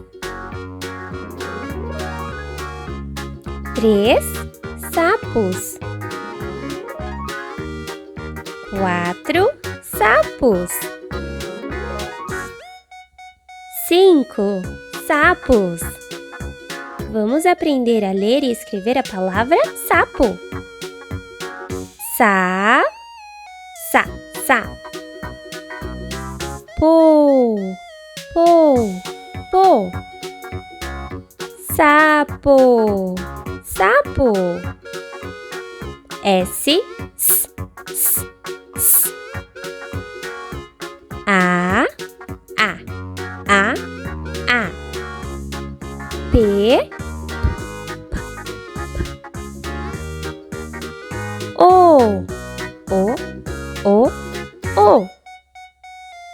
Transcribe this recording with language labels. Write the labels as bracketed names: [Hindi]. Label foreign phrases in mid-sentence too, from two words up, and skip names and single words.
[Portuguese] Três sapos. Quatro sapos. Cinco sapos. Vamos aprender a ler e escrever a palavra sapo. Sa, sa, sa. Po, po, po. Sapo, sapo. S, s, s, s. A, a, a, a. P, O, o, o, o.